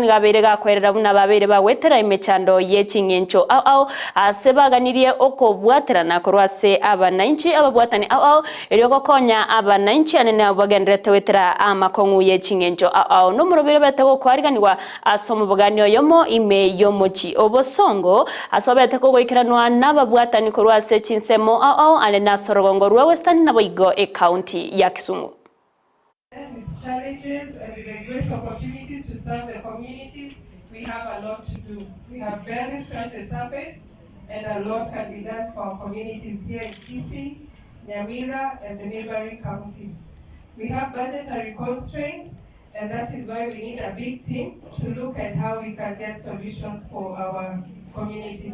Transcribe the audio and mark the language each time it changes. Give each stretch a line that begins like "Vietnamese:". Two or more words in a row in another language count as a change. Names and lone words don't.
Gusii: gabere gakwerera buna babere bawetera imechando yechingencho au asebaganirie okobwaterana korwase abananchi ababwatani au eriyo gokonya abananchi anene abagendrete wetera amakongu yechingencho au no murobere betego kwariganirwa asomo buganyo yomo ime yomochi obosongo asobete kogoikiranwa nababwatani korwase chinsemo au anena sorogongo rwa Western naboigo county ya Kisumu.
English: With challenges and with the great opportunities to serve the communities, we have a lot to do. We have barely scratched the surface, and a lot can be done for our communities here in Kisii, Nyamira, and the neighboring counties. We have budgetary constraints, and that is why we need a big team to look at how we can get solutions for our communities.